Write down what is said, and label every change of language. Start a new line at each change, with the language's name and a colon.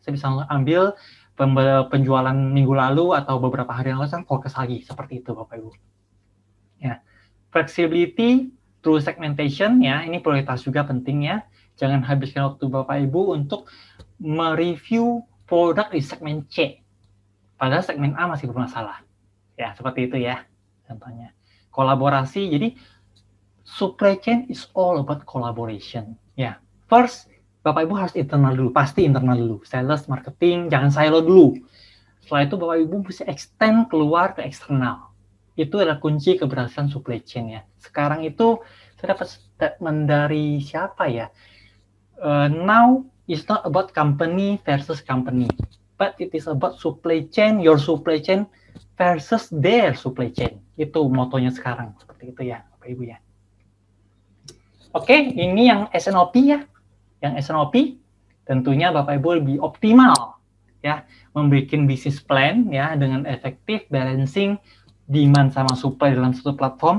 Indonesian: Saya bisa ambil penjualan minggu lalu atau beberapa hari yang lalu, saya fokus lagi. Seperti itu Bapak Ibu. Ya.
English: Flexibility through segmentation
Indonesian: ya, ini prioritas juga penting ya. Jangan habiskan waktu Bapak Ibu untuk mereview produk di segmen C. Padahal segmen A masih bermasalah. Ya, seperti itu ya. Contohnya. Kolaborasi, jadi
English: supply chain is all about collaboration.
Indonesian: Ya. First, Bapak Ibu harus internal dulu, pasti internal dulu. Sales, marketing, jangan silo dulu. Setelah itu Bapak Ibu mesti extend keluar ke eksternal. Itu adalah kunci keberhasilan supply chain ya. Sekarang itu saya dapat statement dari siapa ya?
English: Now it's not about company versus company, but it is about supply chain, your supply chain versus their supply chain.
Indonesian: Itu motonya sekarang, seperti itu ya, Bapak Ibu ya. Oke, ini yang S&OP ya. Yang S&OP tentunya Bapak Ibu lebih optimal ya, membuat bisnis plan ya dengan efektif balancing demand sama supply dalam satu platform.